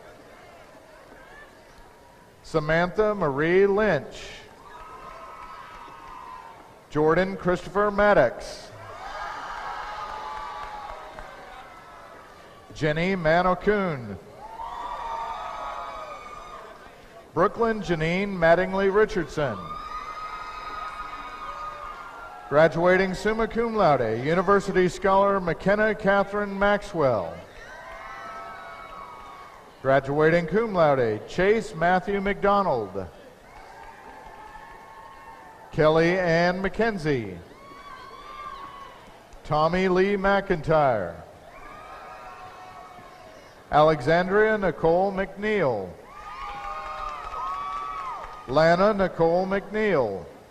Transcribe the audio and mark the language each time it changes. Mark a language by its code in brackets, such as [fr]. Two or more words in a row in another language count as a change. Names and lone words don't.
[en] Samantha Marie Lynch. Jordan Christopher Maddox. Jenny Manokun. Brooklyn Janine Mattingly Richardson. Graduating [la] summa cum laude, [en] University Scholar McKenna Catherine Maxwell. Graduating [la] cum laude, [en] Chase Matthew McDonald. Kelly Ann McKenzie. Tommy Lee McIntyre. Alexandria Nicole McNeil. Lana Nicole McNeil.